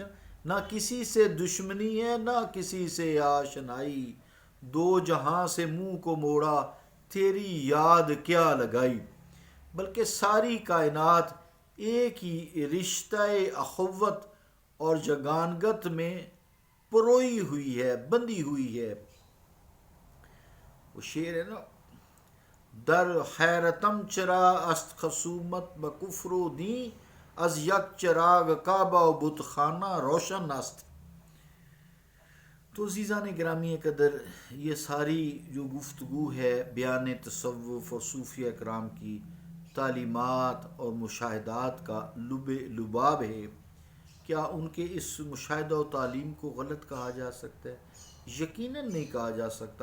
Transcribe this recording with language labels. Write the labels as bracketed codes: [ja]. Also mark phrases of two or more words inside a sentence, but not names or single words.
[ur] نہ کسی سے دشمنی ہے نہ کسی سے آشنائی، دو جہاں سے منہ کو موڑا تیری یاد کیا لگائی، بلکہ ساری کائنات ایک ہی رشتہ اخوت اور جگانگت میں پروئی ہوئی ہے، بندھی ہوئی ہے. وہ شعر ہے نا، [fa] در حیرتم چرا است خصومت بکفر و دین، از یک چراغ کعبہ و بت خانہ روشن است. [ur] تو عزیزان گرامی قدر، یہ ساری جو گفتگو ہے بیان تصوف اور صوفیہ کرام کی تعلیمات اور مشاہدات کا لباب ہے. کیا ان کے اس مشاہدہ و تعلیم کو غلط کہا جا سکتا ہے؟ یقیناً نہیں کہا جا سکتا.